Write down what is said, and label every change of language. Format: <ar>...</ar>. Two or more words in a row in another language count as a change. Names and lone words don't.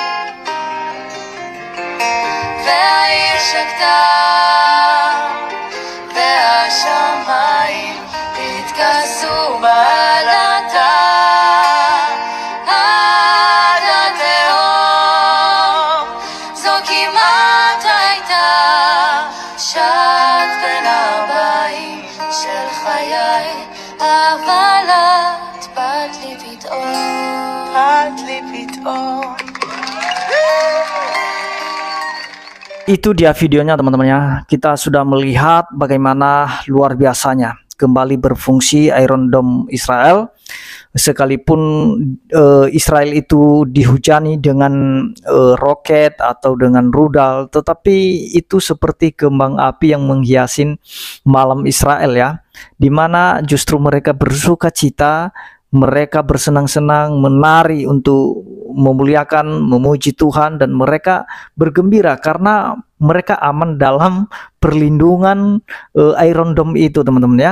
<he>והעיר שקטה והשמיים התכסו בלטה עד התהום. זו כמעט הייתה שעת בין 40 של חיי, אבל את באת לי פתאום, באת לי פתאום.</he> <id>Itu dia videonya teman-teman ya. Kita sudah melihat bagaimana luar biasanya kembali berfungsi Iron Dome Israel. Sekalipun Israel itu dihujani dengan roket atau dengan rudal, tetapi itu seperti kembang api yang menghiasi malam Israel ya, dimana justru mereka bersuka cita, mereka bersenang-senang, menari untuk memuliakan, memuji Tuhan, dan mereka bergembira karena mereka aman dalam perlindungan Iron Dome itu teman-teman ya.</id>